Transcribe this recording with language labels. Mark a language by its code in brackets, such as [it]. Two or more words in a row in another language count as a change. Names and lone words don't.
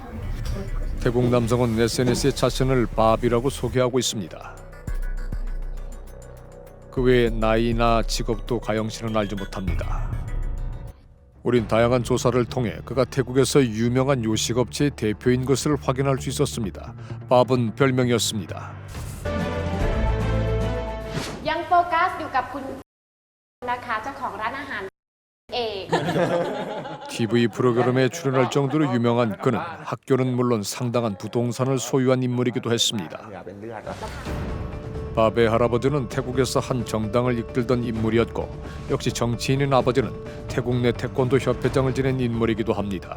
[ko] 태국 남성은 SNS에 자신을 바비라고 소개하고 있습니다. 그 외에 나이나 직업도 가영 씨는 알지 못합니다. 우린 다양한 조사를 통해 그가 태국에서 유명한 요식업체의 대표인 것을 확인할 수 있었습니다. 밥은 별명이었습니다. [th] ยังโฟกัสอยู่กับคุณนะคะเจ้าของร้านอาหารเอง [ko] TV 프로그램에 출연할 정도로 유명한 그는 학교는 물론 상당한 부동산을 소유한 인물이기도 했습니다. 밥의 할아버지는 태국에서 한 정당을 이끌던 인물이었고 역시 정치인인 아버지는 태국 내 태권도 협회장을 지낸 인물이기도 합니다.